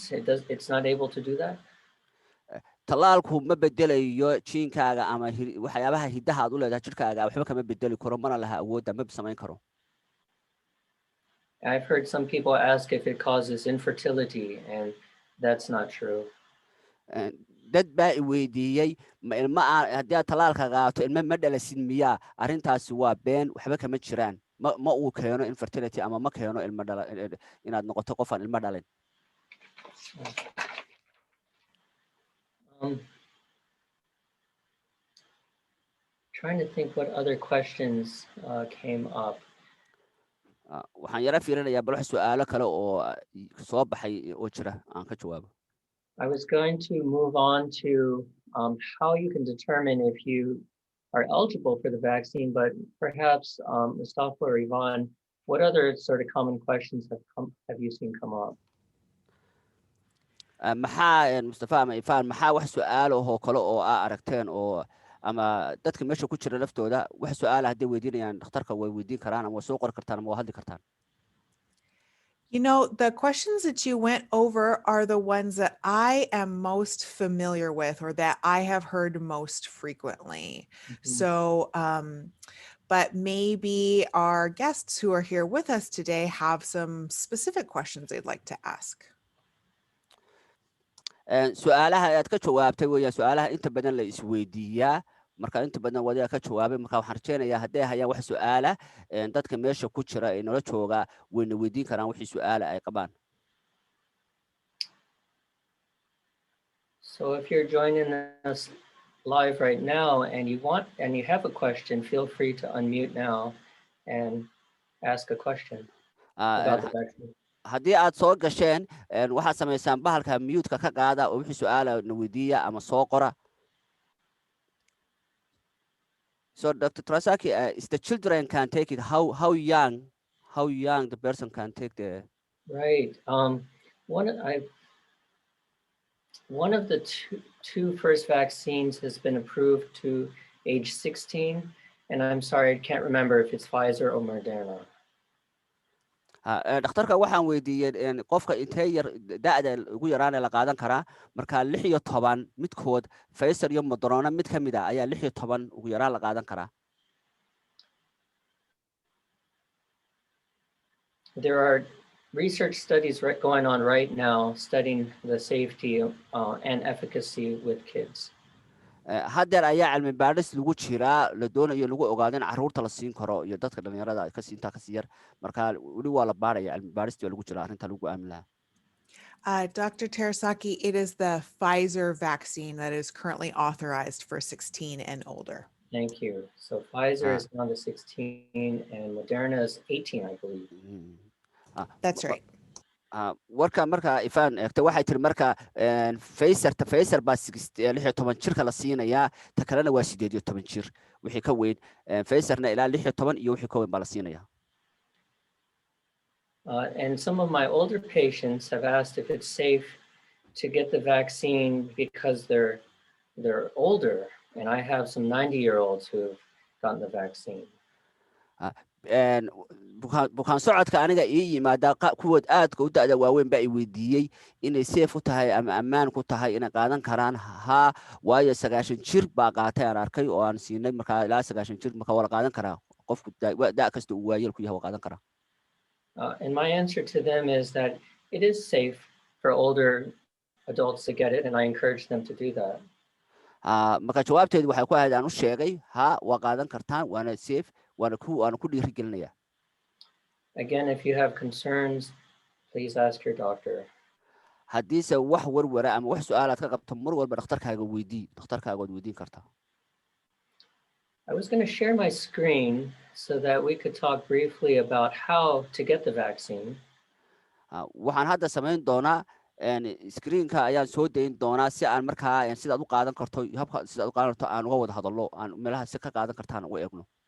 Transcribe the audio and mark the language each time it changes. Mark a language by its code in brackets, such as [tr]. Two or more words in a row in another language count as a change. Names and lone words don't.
[en] It's not able to do that. [so] talaalku ma bedelayo jiinkaaga ama waxyaabaha hidaha aad u leedahay jirkaaga waxba kama bedeli karo mana laha awoodda ma samayn karo. [en] I've heard some people ask if it causes infertility, and that's not true. [so] dad baa i weydiiyey ma ilma haddii aad talaalka qaato ilma ma dhalasin miyaa arrintaasi waa been waxba kama jiraan ma uu keeno infertility ama ma keeno ilma inaad noqoto qof aan ilma dhalin. [en] Trying to think what other questions came up. [so] waxaan yara fiirinayaa bal wax su'aalo kale oo soo baxay oo jira aan ka jawaabo. [en] I was going to move on to how you can determine if you are eligible for the vaccine, but perhaps Mustafa or Ivan, what other sort of common questions have you seen come up? [so] maxaa Mustafa ama Ivan maxaa wax su'aalo oo kale oo aragteen oo ama dadka meesha ku jira laftooda wax su'aal ah hadday weydiinayaan dhakhtarka way weydiin karaan ama soo qori kartaan ama hadli kartaan. [en] You know, the questions that you went over are the ones that I am most familiar with or that I have heard most frequently. Mm-hmm. So, but maybe our guests who are here with us today have some specific questions they'd like to ask. [so] su'aalaha aad ka jawaabtay weeyaan su'aalaha inta badan la isweydiiyaa marka inta badan wadiga ka jawaabay marka waxaan rajeynayaa hadday hayaan wax su'aala dadka meesha ku jira ee nala jooga wayna weydiin karaan wixii su'aala ay qabaan. [en] So if you're joining us live right now and you have a question, feel free to unmute now and ask a question about the vaccine. [so] haddii aad soo gasheen waxaad samaysaan bahalka mute-ka ka qaada oo wixii su'aala na weydiiya ama soo qora. [en] So Dr. Trasaki, is the children can take it, how young the person can take the... Right. One of the two first vaccines has been approved to age 16. And I'm sorry, I can't remember if it's Pfizer or Moderna. [so] dhakhtarka waxaan weydiiyey qofka intee yar da'da ugu yaraana la qaadan karaa marka 16 midkood Pfizer iyo Moderna mid ka mid ah ayaa 16 ugu yaraan la qaadan karaa. [en] There are research studies going on right now studying the safety and efficacy with kids. [so] haddeer ayaa cilmi baadhis lagu jiraa la doonayo lagu ogaado in carruurta la siin karo iyo dadka dhalinyarada ka siinta ka siyar marka wali waa la baaraya cilmi baadhista lagu jira arrinta lagu aamin lahaa. [en] Dr. Terasaki, it is the Pfizer vaccine that is currently authorized for 16 and older. Thank you. So Pfizer is down to 16 and Moderna is 18, I believe. That's right. [so] warka marka ifaan eegta waxay tiri marka Pfizer baa 16 jirka la siinayaa ta kalena waa 18 jir wixii ka weyn Pfizerna ilaa 16 iyo wixii ka weyn baa la siinayaa. [en] And some of my older patients have asked if it's safe to get the vaccine because they're older, and I have some 90-year-olds who have gotten the vaccine. [so] bukaan socodka aniga ii yimaada kuwood aadka u da'da waaweyn baa i weydiiyey inay safe u tahay ama ammaan ku tahay inay qaadan karaan haa waayo 90 jir baa qaatay aan arkay oo aan siinay markaa ilaa 90 jir markaa wala qaadan karaa qofku da' kasta uu waayeel ku yahay waa qaadan karaa. [en] And my answer to them is that it is safe for older adults to get it, and I encourage them to do that. [so] marka jawaabteedu waxay ku ahayd aan u sheegay haa waa qaadan kartaan waana safe waana ku dhiirigelinayaa. [en] Again, if you have concerns, please ask your doctor. [so] haddiise wax warwara ama wax su'aalaad ka qabto mar walba dhakhtarkaaga waad weydiin kartaa. [en] I was going to share my screen so that we could talk briefly about how to get the vaccine. [so] waxaan hadda samayn doonaa screenka ayaan soo dayn doonaa si aan markaa sidaad u qaadan karto habka sidaad u qaadan karto aan uga wada hadallo aan meelaha si ka qaadan kartaan uga eegno.